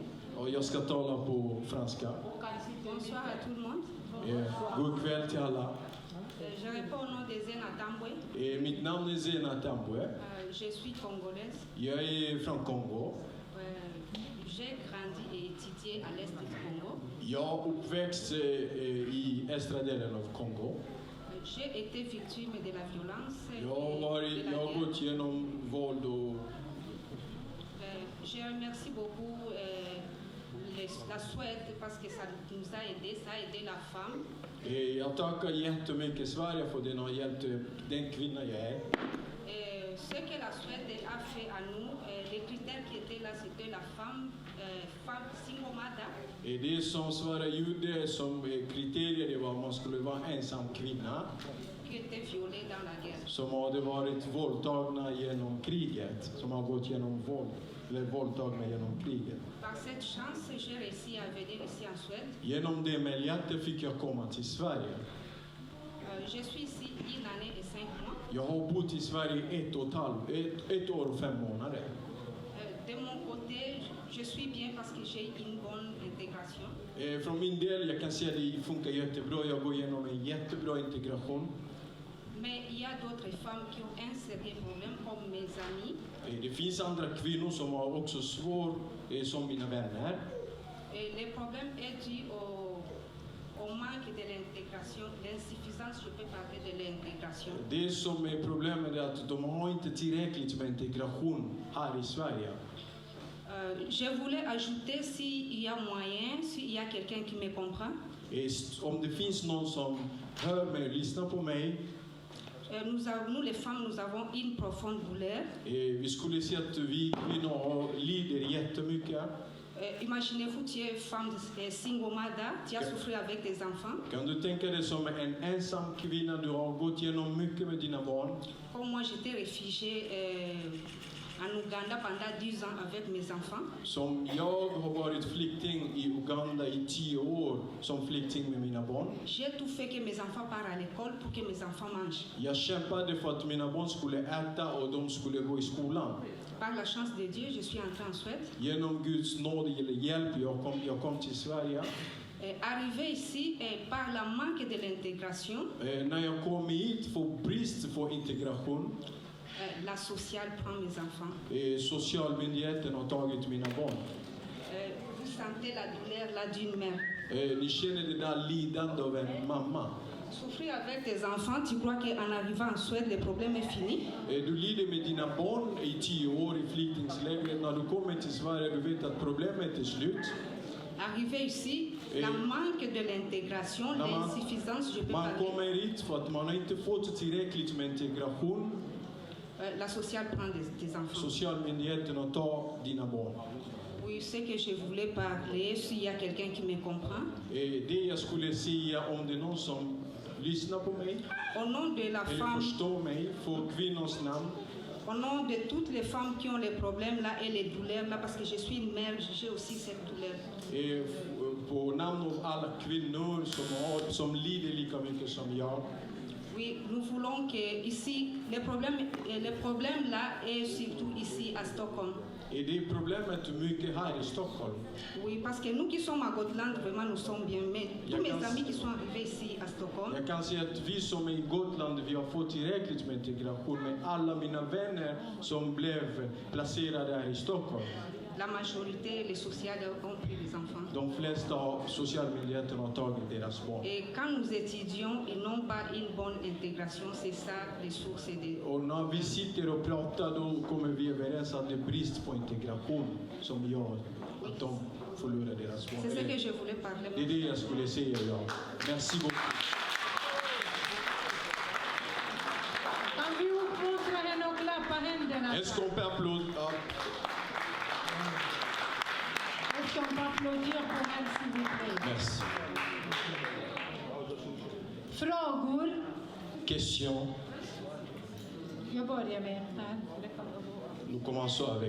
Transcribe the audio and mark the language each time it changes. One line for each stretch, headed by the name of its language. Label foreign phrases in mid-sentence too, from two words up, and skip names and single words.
Swedish: Och jag ska tala på franska.
French: Bonsoir à tout le monde.
Swedish: God kväll till alla.
French: Je réponds au nom de Zena Tambwe.
Swedish: Mitt namn är Zena Tambwe.
French: Je suis congolaise.
Swedish: Jag är från Kongo.
French: J'ai grandi et étudié à l'est du Congo.
Swedish: Jag är uppväxt i östra delen av Kongo.
French: J'ai été victime de la violence.
Swedish: Jag har gått igenom våld och
French: Je remercie beaucoup la Suède parce que ça nous a aidé, ça a aidé la femme.
Swedish: jag tackar jättemycket Sverige för den har hjälpt den kvinna jag är.
French: Ce que la Suède a fait à nous, les critères qui étaient là, c'était la femme
English: single mother.
Swedish: Det som Sverige gjorde som kriterier, det var att man skulle vara ensam kvinna
French: Qui était violée dans la guerre.
Swedish: som hade varit våldtagna genom kriget, som har gått genom våld, eller våldtagna genom kriget.
French: Par cette chance, j'ai réussi à venir ici en Suède.
Swedish: Genom det möjligheten fick jag komma till Sverige.
French: Je suis ici 1 année et 5 mois.
Swedish: Jag har bott i Sverige ett år och 5 månader.
French: De mon côté, je suis bien parce que j'ai une bonne intégration.
Swedish: Från min del, jag kan säga att det funkar jättebra. Jag går igenom en jättebra integration.
French: Mais il y a d'autres femmes qui ont un sérieux problème, comme mes amis.
Swedish: Det finns andra kvinnor som har också svårt, som mina vänner.
French: Et le problème est dû au manque de l'intégration, l'insuffisance, je peux parler de l'intégration.
Swedish: Det som är problemet är att de har inte tillräckligt med integration här i Sverige.
French: Je voulais ajouter s'il y a moyen, s'il y a quelqu'un qui me comprend.
Swedish: Om det finns någon som hör mig och lyssnar på mig.
French: Nous les femmes, nous avons une profonde douleur.
Swedish: Vi skulle se att vi kvinnor lider jättemycket.
French: Imaginez-vous, tu es femme
English: single mother,
French: tu as souffert avec tes enfants.
Swedish: Kan du tänka dig som en ensam kvinna, du har gått igenom mycket med dina barn.
French: Comme moi, j'étais réfugiée en Ouganda pendant 10 ans avec mes enfants.
Swedish: Som jag har varit flykting i Uganda i 10 år som flykting med mina barn.
French: J'ai tout fait que mes enfants partent à l'école pour que mes enfants mangent.
Swedish: Jag kämpade för att mina barn skulle äta och de skulle gå i skolan.
French: Par la chance de Dieu, je suis entrée en Suède.
Swedish: Genom Guds nåd eller hjälp, jag kom till Sverige.
French: Arrivé ici, par la manque de l'intégration,
Swedish: När jag kom hit för brist på integration,
French: la sociale prend mes enfants.
Swedish: Socialmyndigheten har tagit mina barn.
French: Vous sentez la douleur là d'une mère.
Swedish: Ni känner det där lidande av en mamma.
French: Souffrir avec tes enfants, tu crois qu'en arrivant en Suède, le problème est fini?
Swedish: Du lider med dina barn i 10 år i flyktingslägret. När du kommer till Sverige, du vet att problemet är slut.
French: Arrivé ici, la manque de l'intégration, l'insuffisance, je peux
Swedish: Man
French: parler.
Swedish: kommer hit för att man har inte fått tillräckligt med integration.
French: La sociale prend tes enfants.
Swedish: Socialmyndigheten har tagit dina barn.
French: Oui, c'est que je voulais parler, s'il y a quelqu'un qui me comprend.
Swedish: Det jag skulle säga, om det är någon som lyssnar på mig
French: Au nom de la
Swedish: eller
French: femme,
Swedish: förstår mig, för kvinnors namn.
French: au nom de toutes les femmes qui ont les problèmes là et les douleurs là, parce que je suis une mère, j'ai aussi cette douleur.
Swedish: På namn av alla kvinnor som lider lika mycket som jag.
French: Oui, nous voulons que ici, les problèmes là est surtout ici à Stockholm.
Swedish: Det är problemet mycket här i Stockholm.
French: Oui, parce que nous qui sommes à Gotland, vraiment nous sommes bien, mais tous mes amis qui sont arrivés ici à Stockholm,
Swedish: Jag kan säga att vi som är i Gotland, vi har fått tillräckligt med integration, men alla mina vänner som blev placerade här i Stockholm,
French: la majorité, les sociales ont pris des enfants.
Swedish: de flesta av socialmyndigheterna har tagit deras barn.
French: Et quand nous étudions, ils n'ont pas une bonne intégration, c'est ça les sources de...
Swedish: Och när vi sitter och pratar, då kommer vi överens att det är brist på integration som gör att de förlorar deras barn.
French: C'est ce que je voulais parler.
Swedish: Det är det jag skulle säga, ja.
French: Merci beaucoup.
Swedish: Kan vi uppmuntra henne och klappa händerna?
French: Est-ce qu'on peut applaudir? Est-ce qu'on peut applaudir pour elle, s'il vous plaît? Merci.
Swedish: Frågor?
French: Question.
Swedish: Jag börjar med här.
French: Nous commençons avec.